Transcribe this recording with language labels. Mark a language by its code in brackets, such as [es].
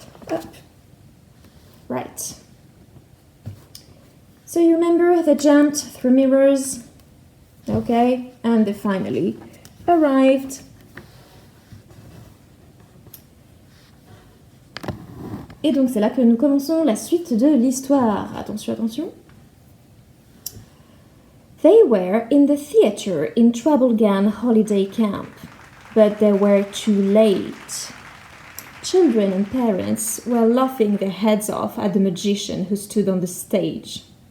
[en] Up. Right. So you remember they jumped through mirrors, okay, and they finally arrived. [fr] Et donc c'est là que nous commençons la suite de l'histoire. Attention, attention. [en] They were in the theatre in Travelgan Holiday Camp, but they were too late. Children and parents were laughing their heads off at the magician who stood on the stage.